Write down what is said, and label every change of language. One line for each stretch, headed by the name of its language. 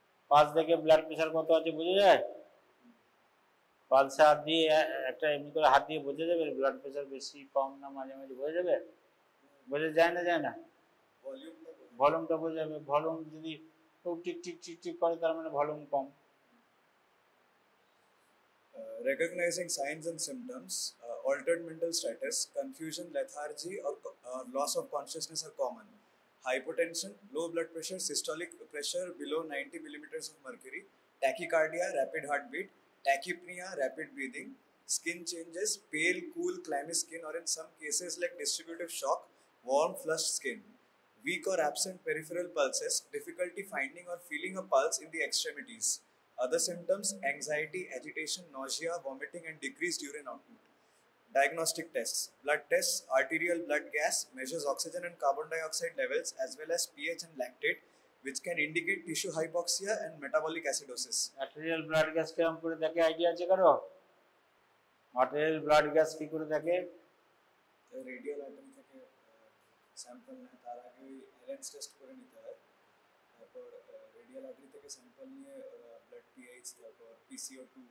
Bangla: Pulse দেখে blood pressure কত আছে বোঝা যায়? পালসে হাত দিয়ে একটা এমনি করে হাত দিয়ে বোঝা যাবে ব্লাড প্রেশার বেশি কম না, মাঝে মাঝে বোঝা যাবে? বোঝা যায় না? যায় না? ভলিউমটা বোঝাবে। ভলিউম যদি টিক টিক টিক টিক করে তার মানে volume com.
English: Recognizing signs and symptoms, altered mental status, confusion, lethargy, or loss of consciousness are common. Hypotension, low blood pressure, systolic pressure below 90 millimeters of mercury, tachycardia, rapid heartbeat, tachypnea, rapid breathing, skin changes, pale, cool, clammy skin, or in some cases like distributive shock, warm, flushed skin, weak or absent peripheral pulses, difficulty finding or feeling a pulse in the extremities. Other symptoms: anxiety, agitation, nausea, vomiting, and decreased urine output. Diagnostic tests: blood tests, arterial blood gas measures oxygen and carbon dioxide levels as well as pH and lactate, which can indicate tissue hypoxia and metabolic acidosis.
Bangla: Arterial blood gas কেমন করে দেখে idea আছে কারো? Arterial blood gas কি করে দেখে? Radial artery থেকে sample নেয়, তার আগে ওই অ্যালেন্স টেস্ট করে নিতে হয়। তারপর রেডিয়াল আর্টারি থেকে স্যাম্পল নিয়ে ব্লাড পিএইচ, তারপর PCO2।